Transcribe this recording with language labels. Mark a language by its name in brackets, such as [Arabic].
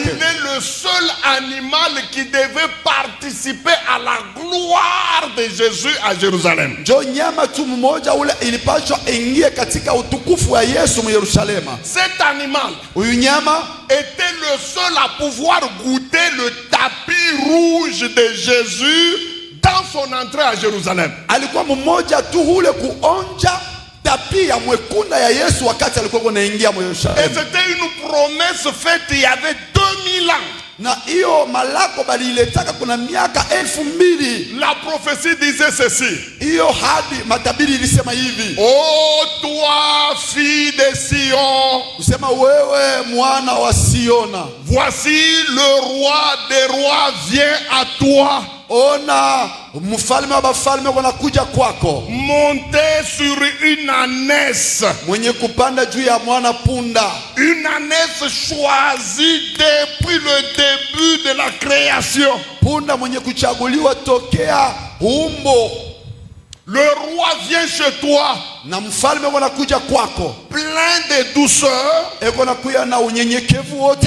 [French] est le seul animal qui devait participer à la gloire de Jésus à Jérusalem. [Swahili] njo nyama tu mmoja ule ilipashwa ingie katika utukufu wa Yesu mu Yerusalema. [French] Cet animal [Swahili] Huyu nyama [French] était le seul à pouvoir goûter le tapis rouge de Jésus dans son entrée à Jérusalem. [Swahili] alikuwa mmoja tu ule kuonja tapi ya mwekunda ya Yesu wakati alikuwa kunaingia mu [French] Et [Swahili] Yerusalema. [French] c'était une promesse faite il y avait 2000 ans. [Swahili] Na hiyo malako baliletaka kuna miaka 2000. [French] La prophétie disait ceci: [Swahili] Hiyo hadi matabiri ilisema hivi, [French] ô toi, fille de Sion, [Swahili] kusema wewe mwana wa Siona, [French] voici le roi des rois vient à toi. [Swahili] ona mfalme wa bafalme wanakuja kwako. [French] Monter sur une ânesse. [Swahili] Mwenye kupanda juu ya mwana punda. [French] Une ânesse choisie depuis le début de la création. [Swahili] Punda mwenye kuchaguliwa tokea umbo. [French] Le roi vient chez toi, [Swahili] na mfalme wanakuja kwako, [French] plein de douceur [Swahili] eko nakuya na unyenyekevu wote